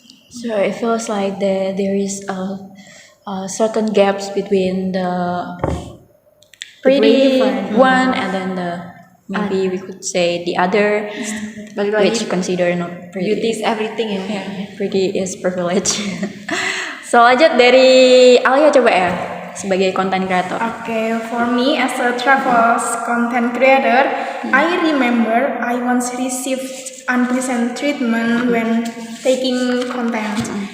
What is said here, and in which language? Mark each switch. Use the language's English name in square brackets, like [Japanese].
[English] So it feels like there is a certain gaps between the pretty different. one and then maybe we could say the other, [Indonesian] Balik lagi, [English] which consider not pretty. beauty is everything ya. Yeah, pretty is privilege. [Indonesian] So lanjut dari Alia coba ya sebagai content creator. [English] Okay, for me as a travel content creator, I remember I once received unpleasant treatment when taking content.